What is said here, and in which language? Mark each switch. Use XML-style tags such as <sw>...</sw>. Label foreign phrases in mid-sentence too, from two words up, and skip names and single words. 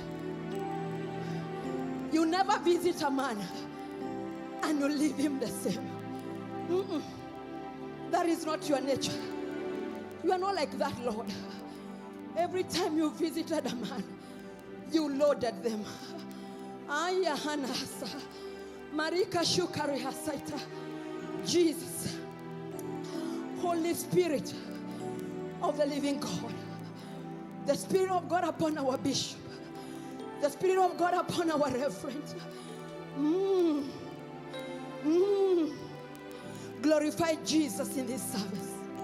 <en>You never visit a man and you leave him the same. That is not your nature. You are not like that, Lord. Every time you visited a man, you loaded them. Aya hanasa. Marika shukari hasaita. Jesus. Holy Spirit of the living God. The Spirit of God upon our bishop. The Spirit of God upon our reverend. Glorify Jesus in this service.</en>